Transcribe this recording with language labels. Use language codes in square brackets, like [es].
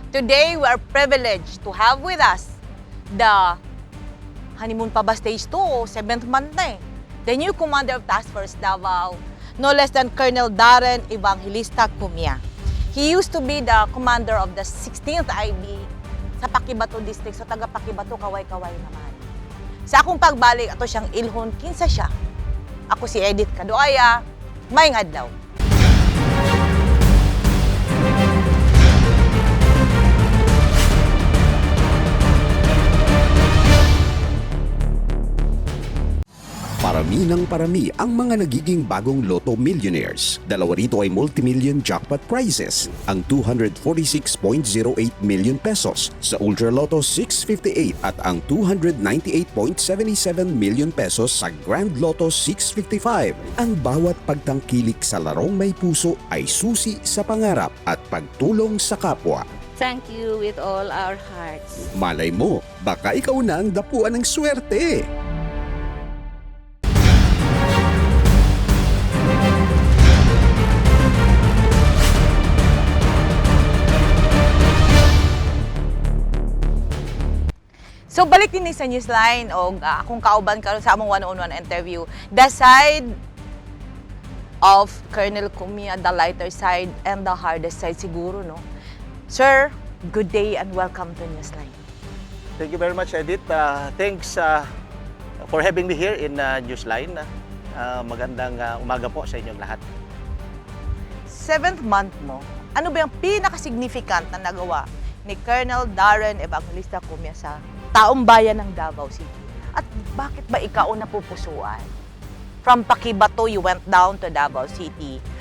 [en] Today, we are privileged to have with us the honeymoon pa ba stage 2 o 7th month na eh. The new commander of Task Force Davao, no less than Colonel Darren Evangelista Cumia. He used to be the commander of the 16th IB sa Paquibato District. [ceb] So taga Paquibato, kaway-kaway naman. Sa akong pagbalik, ato siyang ilhon, kinsa siya. Ako si Edith Cadoaya, maayong adlaw. [tl] Parami ng parami ang mga nagiging bagong Lotto millionaires. Dalawa rito ay multimillion jackpot prizes. Ang 246.08 million pesos sa Ultra Lotto 658 at ang 298.77 million pesos sa Grand Lotto 655. Ang bawat pagtangkilik sa larong may puso ay susi sa pangarap at pagtulong sa kapwa. [en] Thank you with all our hearts. [tl] Malay mo, baka ikaw na ang dapuan ng swerte. [ceb] So balik din sa Newsline o akong kauban karon sa among one-on-one interview. [en] The side of Colonel Cumia, the lighter side and the hardest side siguro, no? Sir, good day and welcome to Newsline. Thank you very much, Edith. Thanks for having me here in Newsline. [tl] Magandang umaga po sa inyong lahat. 7th month mo, ano ba yung pinaka-significant na nagawa ni Colonel Darren Evangelista Cumia sa taong bayan ng Davao City? At bakit ba ikaw ang napupusuan? [en] From Paquibato, you went down to Davao City.